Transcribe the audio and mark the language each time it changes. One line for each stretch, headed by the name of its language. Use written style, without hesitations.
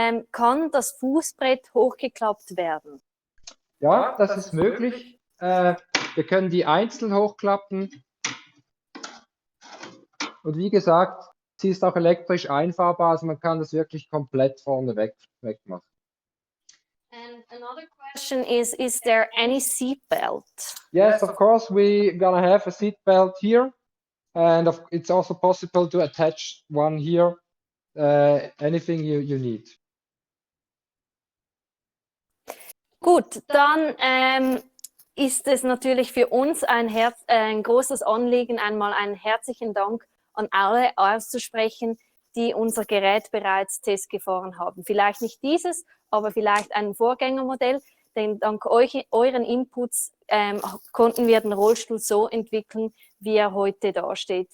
German: Kann das Fußbrett hochgeklappt werden? Ja, das ist möglich. Wir können die einzeln hochklappen. Und wie gesagt, sie ist auch elektrisch einfahrbar, also man kann das wirklich komplett vorne weg machen.
English: And another question is there any seat belt? Yes, of course, we're gonna have a seat belt here, and it's also possible to attach one here, anything you need.
German: Gut, dann ist es natürlich für uns ein großes Anliegen, einmal einen herzlichen Dank an alle auszusprechen, die unser Gerät bereits testgefahren haben. Vielleicht nicht dieses, aber vielleicht ein Vorgängermodell, denn dank euren Inputs konnten wir den Rollstuhl so entwickeln, wie er heute dasteht.